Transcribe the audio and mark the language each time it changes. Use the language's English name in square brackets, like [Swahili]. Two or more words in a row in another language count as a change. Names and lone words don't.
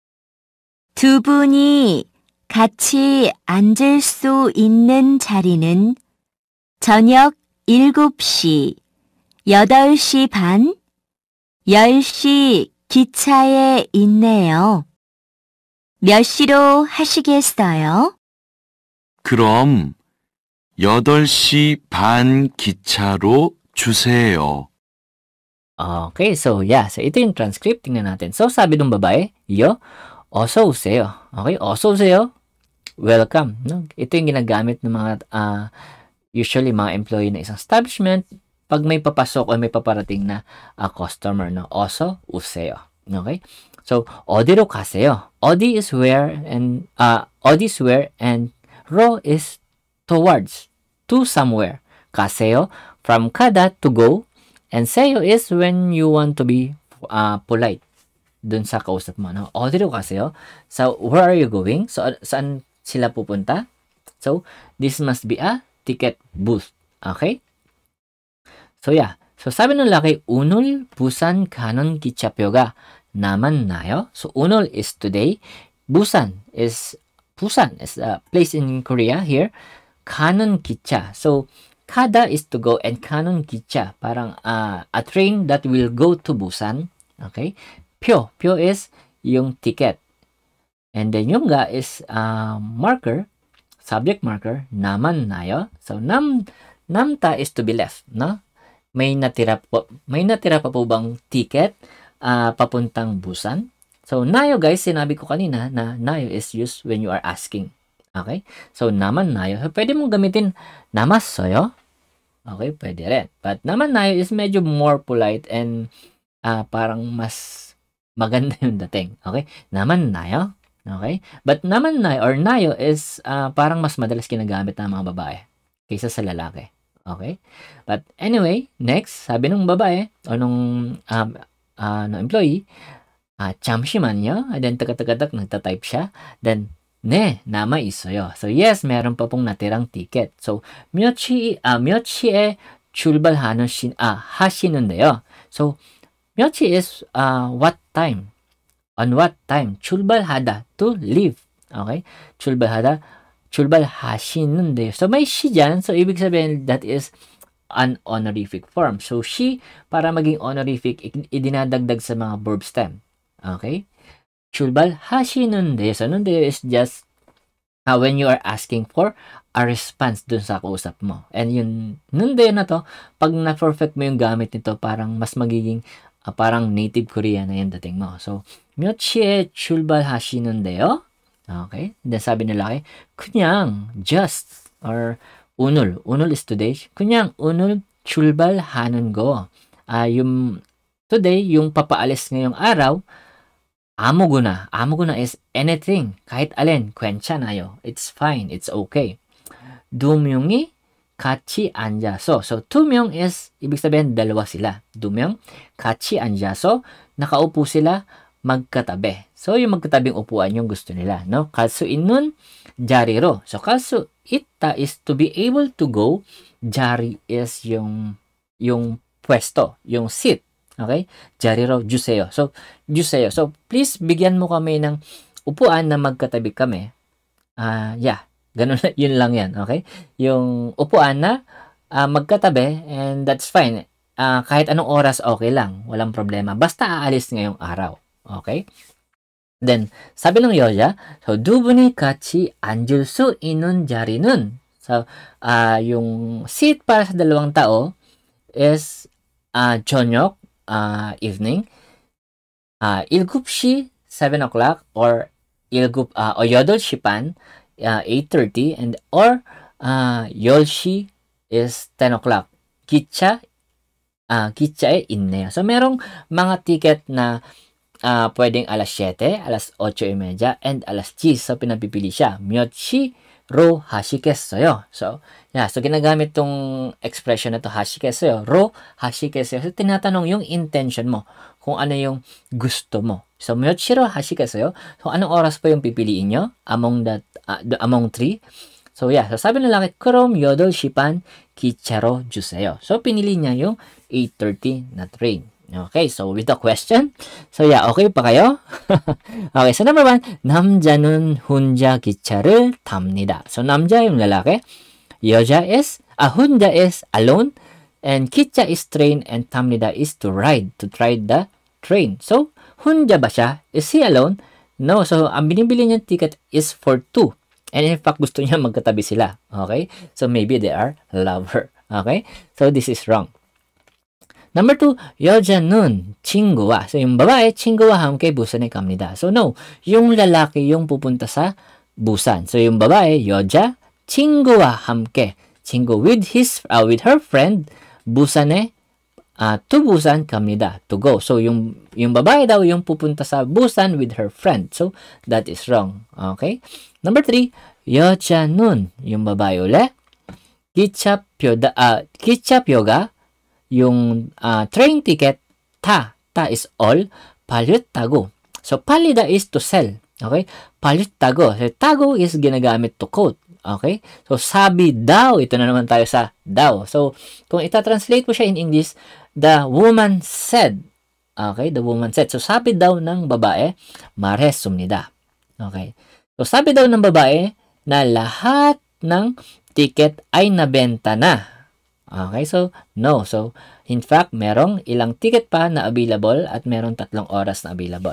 [Korean] 2분이 같이 앉을 수 있는 자리는 저녁 7시, 8시 반, 10시 기차에 있네요. 몇 시로 하시겠어요? 그럼 8시 반 기차로 주세요. [English] Okay, so yeah. [Filipino] So ito yung transcript. Tingnan natin. So sabi ng babae, [Korean] 어서 오세요. Okay, 어서 오세요. [English] Welcome. No? [Filipino] Ito yung ginagamit ng mga, usually mga employee na isang establishment pag may papasok o may paparating na customer. No? [Korean] 어서 오세요. Okay? So, 어디로 가세요? [English] 어디 is where and 로 is towards, to somewhere. 가세요, from kada, to go. And seyo is when you want to be polite [Filipino] dun sa kausap mo. [English] No? [Korean] 어디로 가세요? [English] So, where are you going? So, [Filipino] saan sila pupunta? [English] So, this must be a ticket booth. Okay? So, yeah. So, [Filipino] sabi ng laki, [Korean] 오늘 부산 가는 기차표가 남았나요? [English] So, 오늘 is today. Busan is a place in Korea here. [Korean] 가는 기차. [English] So, kada is to go and [Korean] 가는 기차. [English] Parang a train that will go to Busan. Okay? 표 is yung ticket. And then yung ga is marker, subject marker, 남았나요? So, 남ta is to be left, no? [Filipino] May natira pa po bang ticket papuntang Busan? [English] So, nayo guys, [Filipino] sinabi ko kanina na [English] nayo is used when you are asking. Okay? So, [Korean] 남았나요? [Filipino] Pwede mong gamitin 남았어요. Okay, pwede rin. But 남았나요 is medyo [English] more polite and [Filipino] parang mas maganda yung dating. [English] Okay? [Korean] 남았나요? [English] Okay? But [Filipino] 남았나요 or nayo is parang mas madalas ginagamit ng mga babae kaysa sa lalaki. Okay? [English] But anyway, next, [Filipino] sabi ng babae o nung employee, 잠시만요. And then taga-taga-tak, nagta-type siya. [English] Then, [Korean] 네, 남아 있어요. [English] So, yes, [Filipino] meron pa pong natirang ticket. [English] So, [Korean] 몇 시에 하시는데요. [English] So, 몇 시 is what time? On what time? 출발하다, to leave. Okay? [Filipino] 출발하시는데요. So, may she dyan. So, ibig sabihin, [English] that is an honorific form. So, she, [Filipino] para maging honorific, idinadagdag sa mga verb stem. Okay? [English] 출발하시는데요. So, nundeyo is just when you are asking for a response [Filipino] dun sa kausap mo. And yun, nundeyo na to, pag na-perfect mo yung gamit nito, parang mas magiging parang [English] native Korean [Filipino] na yung dating mo. [English] So, [Korean] 몇 시에 출발하시는데요? [English] Okay? [Filipino] Then sabi nila 그냥, [English] just, or 오늘 is today. [Korean] 그냥 오늘 출발하는 거. [Filipino] Yung today, yung papaalis ngayong araw, [English] 아무거나 is anything, [Filipino] kahit alin, [Korean] 괜찮아요. [English] It's fine, it's okay. [Korean] 2명이 같이 앉아서. [Filipino] So, 2명 is, ibig sabihin, dalawa sila. [Korean] 2명, 같이 앉아서, [Filipino] nakaupo sila, magkatabi. So, yung magkatabing upuan yung gusto nila. No? [Korean] 갈 수 있는 자리로. [English] So, [Korean] 갈 수 있다 [English] is to be able to go. [Filipino] 자리 is yung pwesto, yung seat. [English] Okay? [Korean] 자리로 주세요. So, 주세요. [English] So, please, [Filipino] bigyan mo kami ng upuan na magkatabi kami. Yeah. Ganun, yun lang yan. Okay? Yung upuan na magkatabi, [English] and that's fine. [Filipino] Kahit anong oras, okay lang. Walang problema. Basta aalis ngayong araw. [English] Okay? Then, [Filipino] sabi ng [Korean] 여자, so, 두 분이 같이 앉을 수 있는 자리는, [Filipino] so, yung seat para sa dalawang tao is 저녁, evening, 7시, 7 o'clock, or [Korean] 8시 반, [Filipino] 8:30, [English] and or 10시 is 10 o'clock. [Korean] 기차에 있네요. [Filipino] So, merong mga ticket na pwedeng alas 7, alas 8:30, and alas 10. So, pinapipili siya. [Korean] 몇 시로 하시겠어요? [English] So, yeah. So, [Filipino] ginagamit tong expression na to, [Korean] 하시겠어요. 로 하시겠어요. [Filipino] So, tinatanong yung intention mo. Kung ano yung gusto mo. So, [Korean] 몇 시로 하시겠어요? [Filipino] So, anong oras pa yung pipiliin nyo? [English] Among 3? So, yeah. So, [Filipino] sabi ng lalaki, [Korean] 그럼 8시 반 기차로 주세요. [Filipino] So, pinili niya yung 8:30 na train. [English] Okay, so with the question. So, yeah, [Filipino] okay pa kayo? [English] Okay, so number 1, [Korean] 남자는 혼자 기차를 탑니다. [Filipino] So, 남자 yung lalaki. [English] 혼자 is alone. And 기차 is train. And 탑니다 is to ride the train. So, [Filipino] 혼자 ba siya? [English] Is he alone? No, so [Filipino] ang binibili niyang ticket [English] is for 2. And in fact, [Filipino] gusto niya magkatabi sila. [English] Okay? So, maybe they are lover. Okay? So, this is wrong. Number 2, [Korean] 여자는 친구와. [Filipino] So, yung babae, [Korean] 친구와 함께 부산에 갑니다. [English] So, no. [Filipino] Yung lalaki yung pupunta sa Busan. So, yung babae, [Korean] 여자, 친구와 함께. 친구 [English] with her friend, 부산에, to Busan 갑니다. To go. So, [Filipino] yung babae daw yung pupunta sa Busan [English] with her friend. So, that is wrong. Okay? Number 3, [Korean] 여자는, [Filipino] yung babae uli, 기차표가, yung [English] train ticket, [Filipino] ta [English] is all, [Filipino] 팔렸다고. [English] So, 팔리다 is to sell. Okay? 팔렸다고. So, tago is ginagamit to quote. Okay? [Filipino] So, sabi daw, ito na naman tayo sa daw. So, kung ita-translate mo siya [English] in English, the woman said. [Filipino] Okay? The woman said. [English] So, [Filipino] sabi daw ng babae, 말했습니다. Okay? So, sabi daw ng babae na lahat ng ticket ay nabenta na. [English] Okay, so, no. [Filipino] So, [English] in fact, [Filipino] merong ilang ticket pa na available at merong 3 oras na available.